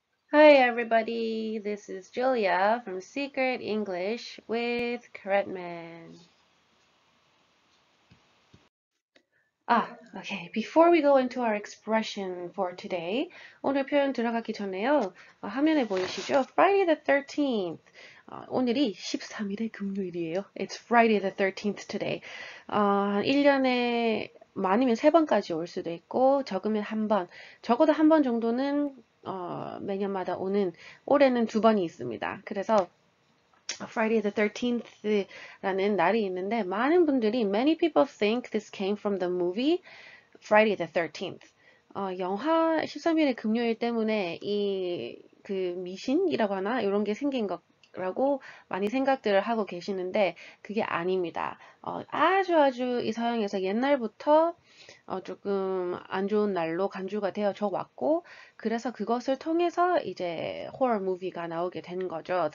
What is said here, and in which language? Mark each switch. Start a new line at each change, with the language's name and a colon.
English: Hi everybody, this is Julia from Secret English with Corretman. Okay. Before we go into our expression for today,
Korean: 오늘 표현 들어가기 전에요. 화면에 보이시죠? Friday the 13th. 오늘이 13일의 금요일이에요.
English: It's Friday the 13th today.
Korean: 1년에 많으면 3번까지 올 수도 있고, 적으면 한 번, 적어도 한 번 정도는 매년마다 오는, 올해는 2번이 있습니다. 그래서 Friday the 13th라는 날이 있는데 많은 분들이
English: many people think this came from the movie Friday the 13th.
Korean: 영화 13일의 금요일 때문에 이 그 미신이라고 하나 이런 게 생긴 거라고 많이 생각들을 하고 계시는데 그게 아닙니다. 아주 이 서양에서 옛날부터 조금 안 좋은 날로 간주가 되어져 왔고, 그래서 그것을 통해서 이제 호러 무비가 나오게 된 거죠.